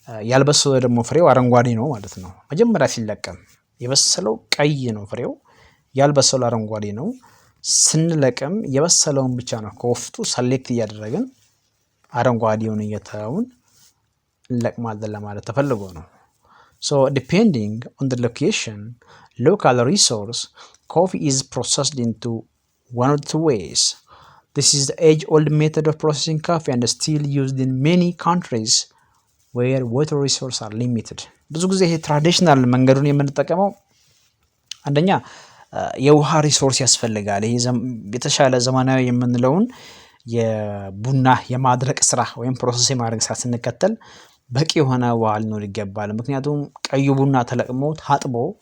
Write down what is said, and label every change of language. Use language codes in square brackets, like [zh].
[am] ያልበሰለው ደግሞ ፍሬው አረንጓዴ ነው ማለት ነው። መጀመሪያ ሲለቀም የበሰለው ቀይ ነው ፍሬው፣ ያልበሰለው አረንጓዴ ነው። ስንለቅም የበሰለውን ብቻ ነው ከወፍቱ ሰሌክት እያደረግን አረንጓዴውን እየተውን እንለቅማለን ለማለት ተፈልጎ ነው። [en] So depending on the location, local resource, coffee is processed into one of two ways. This is the age-old method of processing coffee and still used in many countries where water resources are limited. [am] ብዙ ጊዜ ይሄ ትራዲሽናል መንገዱን የምንጠቀመው አንደኛ የውሃ ሪሶርስ ያስፈልጋል። ይሄ የተሻለ ዘመናዊ የምንለውን የቡና የማድረቅ ስራ ወይም ፕሮሰስ የማድረግ ስራ ስንከተል በቂ የሆነ ውሃ ሊኖር ይገባል። ምክንያቱም ቀዩ ቡና ተለቅሞ ታጥቦ